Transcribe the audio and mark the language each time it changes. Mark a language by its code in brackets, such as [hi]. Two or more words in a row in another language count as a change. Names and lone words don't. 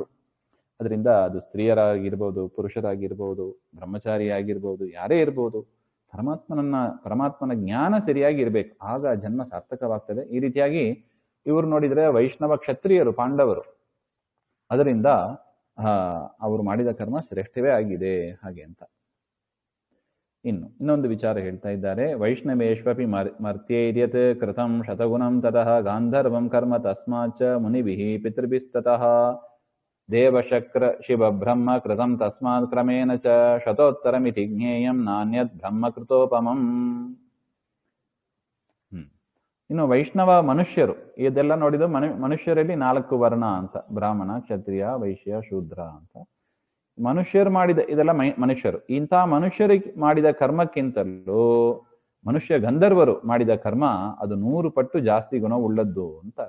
[kn] ಅದರಿಂದ ಅದು ಸ್ತ್ರೀಯರಾಗಿರ್ಬೋದು, ಪುರುಷರಾಗಿರ್ಬೋದು, ಬ್ರಹ್ಮಚಾರಿಯಾಗಿರ್ಬೋದು, ಯಾರೇ ಇರ್ಬೋದು, ಪರಮಾತ್ಮನ ಜ್ಞಾನ ಸರಿಯಾಗಿ ಇರ್ಬೇಕು, ಆಗ ಜನ್ಮ ಸಾರ್ಥಕವಾಗ್ತದೆ. ಈ ರೀತಿಯಾಗಿ ಇವರು ನೋಡಿದ್ರೆ ವೈಷ್ಣವ ಕ್ಷತ್ರಿಯರು, ಪಾಂಡವರು. ಅದರಿಂದ ಅವರು ಮಾಡಿದ ಕರ್ಮ ಶ್ರೇಷ್ಠವೇ ಆಗಿದೆ ಹಾಗೆ ಅಂತ. ಇನ್ನೊಂದು ವಿಚಾರ ಹೇಳ್ತಾ ಇದ್ದಾರೆ. [sa] ವೈಷ್ಣವೇಶ್ವಪಿ ಮರ್ತ್ಯೈರ್ಯತ್ ಕೃತಂ ಶತಗುಣಂ ತತಃ ಗಾಂಧರ್ವಂ ಕರ್ಮ ತಸ್ಮಾಚ ಮುನಿಭಿಃ ಪಿತೃಭಿಸ್ತತಃ ದೇವಶಕ್ರ ಶಿವ ಬ್ರಹ್ಮ ಕೃತಂ ತಸ್ಮಾತ್ ಕ್ರಮೇಣ ಚ ಶತೋತ್ತರಮಿತಿ ಜ್ಞೇಯಂ ನಾನ್ಯದ್ ಬ್ರಹ್ಮ ಕೃತೋಪಮಂ. [kn] ಇನ್ನು ವೈಷ್ಣವ ಮನುಷ್ಯರು, ಇದೆಲ್ಲ ನೋಡಿದ ಮನುಷ್ಯರಲ್ಲಿ 4 ವರ್ಣ ಅಂತ, ಬ್ರಾಹ್ಮಣ, ಕ್ಷತ್ರಿಯ, ವೈಶ್ಯ, ಶೂದ್ರ ಅಂತ. ಮನುಷ್ಯರು ಮಾಡಿದ ಇದೆಲ್ಲ ಮನುಷ್ಯರು. ಇಂಥ ಮನುಷ್ಯರಿಗೆ ಮಾಡಿದ ಕರ್ಮಕ್ಕಿಂತಲೂ ಮನುಷ್ಯ ಗಂಧರ್ವರು ಮಾಡಿದ ಕರ್ಮ ಅದು 100 ಪಟ್ಟು ಜಾಸ್ತಿ ಗುಣ ಉಳ್ಳದ್ದು ಅಂತಾರೆ.